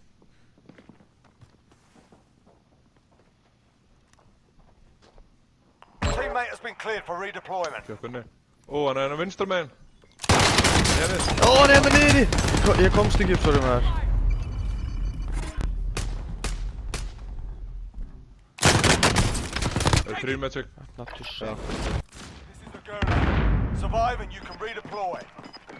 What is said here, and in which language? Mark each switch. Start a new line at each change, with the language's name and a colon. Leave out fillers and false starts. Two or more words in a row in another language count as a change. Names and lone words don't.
English: Teammate has been cleared for redeployment.
Icelandic: Jökkunni. Ó, hann er hérna vinstra megin. Ó, hann er hérna niðri! Ég komst ekki upp, sorry maður. Það eru þrír með sig.
English: Not to say. This is the gulag. Survive and you can redeploy.